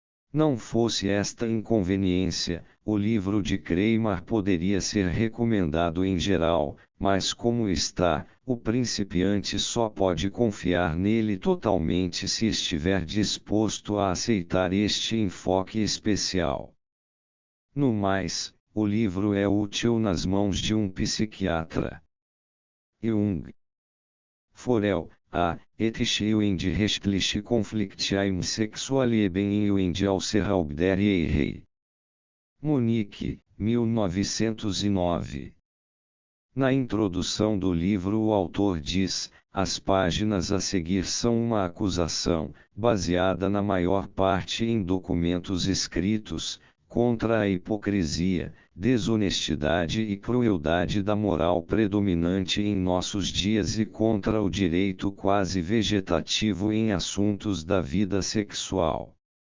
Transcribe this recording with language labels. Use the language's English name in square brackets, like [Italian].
[Portuguese] Não fosse esta inconveniência, o livro de Kramer poderia ser recomendado em geral, mas como está, o principiante só pode confiar nele totalmente se estiver disposto a aceitar este enfoque especial. No mais, o livro é útil nas mãos de um psiquiatra. Jung. Forel, A. [German] Ethische und rechtliche Konflikte im Sexualleben und außerhalb der Ehe. [Portuguese] Munique, 1909. Na introdução do livro o autor diz: as páginas a seguir são uma acusação, baseada na maior parte em documentos escritos, contra a hipocrisia, desonestidade e crueldade da moral predominante em nossos dias e contra o direito quase vegetativo em assuntos da vida sexual.